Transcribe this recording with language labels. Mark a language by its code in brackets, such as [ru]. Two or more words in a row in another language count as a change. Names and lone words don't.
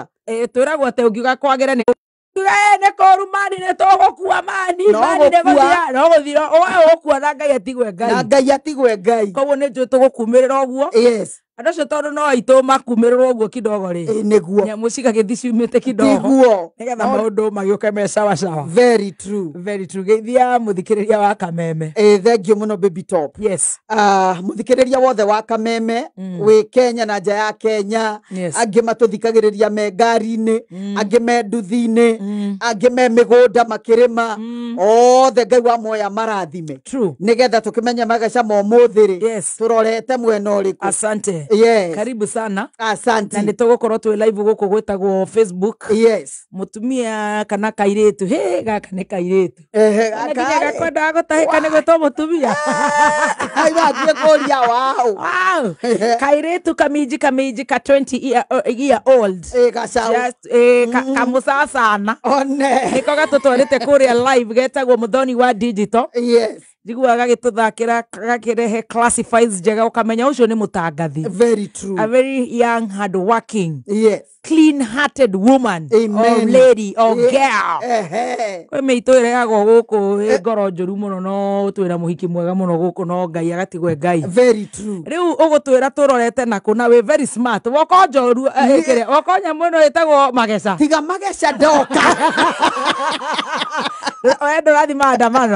[ki] Twĩragwo atĩ ũngiuga kwagĩra nĩ nĩ kũru mani nĩ tũgũkua mani nĩ gũthira no gũthira oe ũkua na Ngai atigwe Ngai. Na Ngai atigwe Ngai. Koguo nĩ njũĩ tũgũkumĩrĩra ũguo. [en] Yes. [ki] Andũ acio tondũ no aitũ makumĩrĩrwo ũguo kidogo rĩ. Nĩguo. Nyamũ cigagĩthi ciumĩte kidogo. Nĩguo. Nĩgetha maũndũ magĩũke me [sw] sawa sawa. [en] Very true. Very true. [ki] Geithia mũthikĩrĩria wa Kameme. [en] Thank you mũno baby top. Yes. [ki] Mũthikĩrĩria wothe wa Kameme wĩ Kenya na nja ya Kenya. Angĩ matũthikagĩrĩria me ngari-inĩ, angĩ me nduthi-inĩ, angĩ me mĩgũnda makĩrĩma. Othe Ngai wa moya marathime. [en] True. [ki] Nĩgetha tũkĩmenye magacama ũmũthĩ rĩ. [en] Yes. [ki] Tũrorete mwena ũrĩkũ. [sw] Asante. [en] Yes. [sw] Karibu sana. Asante. [ki] Na nĩtũgũkorwo twĩ live gũkũ gwĩtagwo Facebook. [en] Yes. [ki] Mũtumia kana kairĩtu. Gaka nĩ kairĩtu. Nginya gakwendaga gũtahĩka nĩ gwĩtwo mũtumia. Aigathiĩ kũria wao. Wow. Kairĩtu kaminji ka [en] 20 year old. [ki] Gacaũ. Kamũcacana. [en] One. [ki] Nĩko gatũtwarĩte kũrĩa live getagwo Mũthoni wa Digital. [en] Yes. [ki] Njiguaga gagĩtũthakĩra gakĩrehe classifies njega ũkamenya ũcio nĩ mũtangathi. [en] Very true. A very young, hard working. Yes. Clean-hearted woman. Amen. Or lady or girl. [ki] Kwĩ mĩitũ ĩrehagwo gũkũ ngoro njũru mũno no twĩra mũhiki mwega mũno gũkũ no Ngai agatigwe Ngai. [en] Very true. [ki] Rĩu ũgũtwĩra tũrorete naku na wĩ [en] very smart. [ki] Woko njoru woko nyamũ ĩno ĩtagwo Mageca. Tiga Mageca ndoka. Oya ndũrathi maandamano.